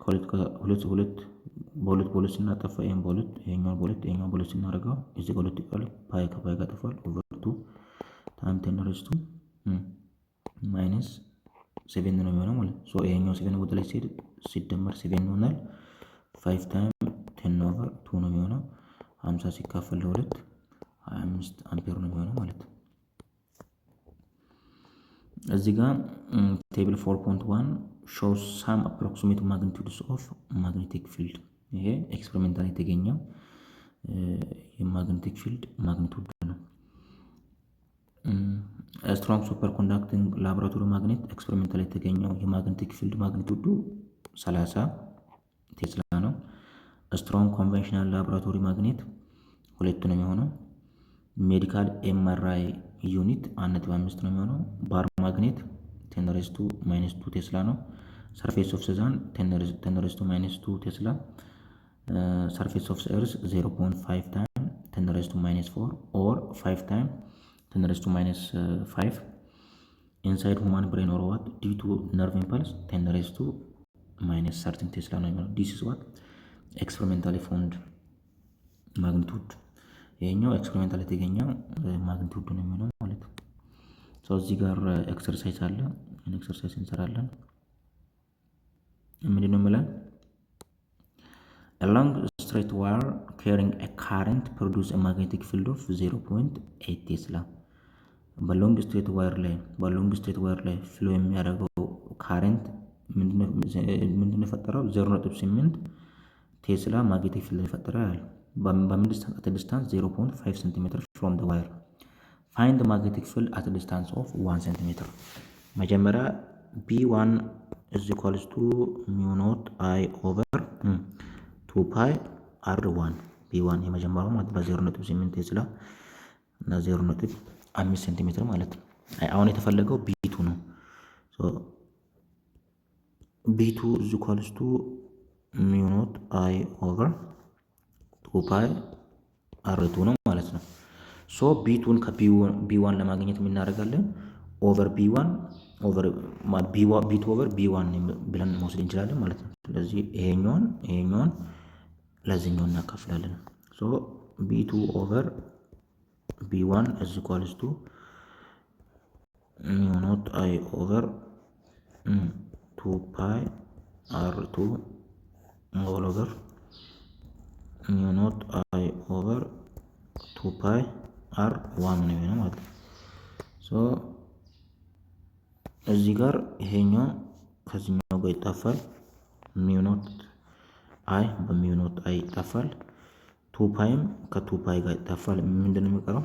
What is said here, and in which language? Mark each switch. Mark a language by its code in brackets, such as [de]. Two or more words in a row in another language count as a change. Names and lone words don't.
[am] በሁለት ስናጠፋ ይሄን በሁለት ይሄኛው በሁለት ስናደርገው እዚህ ጋር ሁለት ይቀራል። ፓይ ከፓይ ጋር ጠፋል። ኦቨር 2 ታይም 10 [en] raised to minus 7 [am] ነው የሚሆነው ማለት ነው። ይሄኛው 7 ወደ ላይ ሲደመር 7 ይሆናል። 5 ታይም 10 ኦቨር 2 ነው የሚሆነው። 50 ሲካፈል ለ2 25 አምፔር ነው የሚሆነው ማለት ነው። እዚህ ጋር ቴብል 4.1 [en] shows some approximate magnitudes of magnetic field። [am] ይሄ ኤክስፔሪሜንታል የተገኘው የማግኔቲክ ፊልድ ማግኒቱድ ነው። [en] strong superconducting laboratory magnet [am] ኤክስፔሪሜንታል የተገኘው የማግኔቲክ ፊልድ ማግኒቱዱ 30 ቴስላ ነው። [en] strong conventional laboratory magnet [am] 2 ነው የሚሆነው። [en] medical MRI unit [am] 1.5 ነው የሚሆነው። [en] bar magnet [am] 10 [en] raised to minus 2 [am] ቴስላ ነው። [en] surface of the sun [am] 10 [en] raised to minus 2 [am] ቴስላ። [en] surface of earth [am] 0.5 ታይም 10 [en] raised to minus 4 or 5 ታይም 10 raised to minus 5 inside human brain or what due to nerve impulse 10 raised to minus 13 [am] ቴስላ ነው የሚሆነው። [en] this is what experimentally found magnitude። [am] ይሄኛው ኤክስፔሪሜንታል የተገኘው ማግኒቱድ ነው የሚሆነው ማለት ነው። እዚህ ጋር ኤክሰርሳይዝ አለ። ኤክሰርሳይዝ እንሰራለን። ምንድነው የሚለን? [en] a long straight wire carrying a current produce a magnetic field of 0.8 ቴስላ። [am] በሎንግ ስትሬት ዋየር ላይ ፍሎ የሚያደርገው ካረንት ምንድነው የፈጠረው? [en] 0.8 [am] ቴስላ ማግኔቲክ ፊልድ ይፈጠራል። በምን ዲስታንስ [en] 0.5 cm from the wire find the magnetic field at a distance of 1 cm። መጀመሪያ b1 is equals to mu naught I over 2 pi r1 b1 [am] የመጀመሪያው ማለት በ0.8 ቴስላ እና 0.5 ሴንቲሜትር ማለት ነው። አሁን የተፈለገው b2 ነው። [en] b2 is equals to mu naught I over 2 pi r2 [am] ነው ማለት ነው። b2ን ከb1 ለማግኘት የምናደርጋለን ኦቨር b1 ኦቨር b2 ኦቨር b1 ብለን መውሰድ እንችላለን ማለት ነው። ስለዚህ ይሄኛውን ለዚህኛው እናካፍላለን። b2 ኦቨር b1 [en] is equals to mu naught I over 2 pi r2 all over mu naught I over 2 pi r 1 [am] ነው የሚሆነው ማለት ነው። ሶ እዚህ ጋር ይሄኛው ከዚህኛው ጋር ይጣፋል። [en] mu naught I [am] በሚው ኖት አይ ይጣፋል። 2 ፓይም ከ2 ፓይ ጋር ይጣፋል። ምንድነው የሚቀረው?